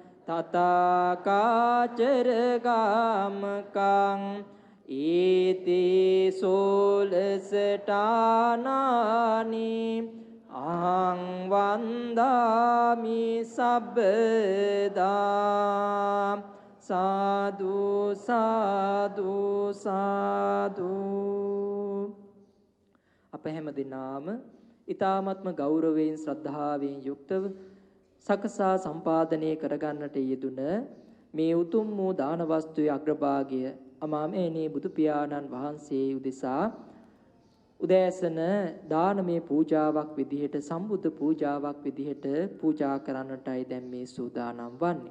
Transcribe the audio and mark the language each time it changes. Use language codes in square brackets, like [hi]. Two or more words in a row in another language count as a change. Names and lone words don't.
[pi] තථාකාචර ගාමකං ඊති සෝලසටානානි අහං වන්දාමි සබ්බදා සාදු සාදු සාදු. [si] අප හැම දිනාම ඊ타ත්ම ගෞරවයෙන් ශ්‍රද්ධාවෙන් යුක්තව සකසා සම්පාදනය කරගන්නට යෙදුන මේ උතුම් වූ දාන වස්තුවේ අග්‍රභාගය අමාමේනී බුදු පියාණන් වහන්සේ උදෙසා උදෑසන දානමය පූජාවක් විදිහට සම්බුද්ධ පූජාවක් විදිහට පූජා කරන්නටයි දැන් මේ සූදානම් වන්නේ.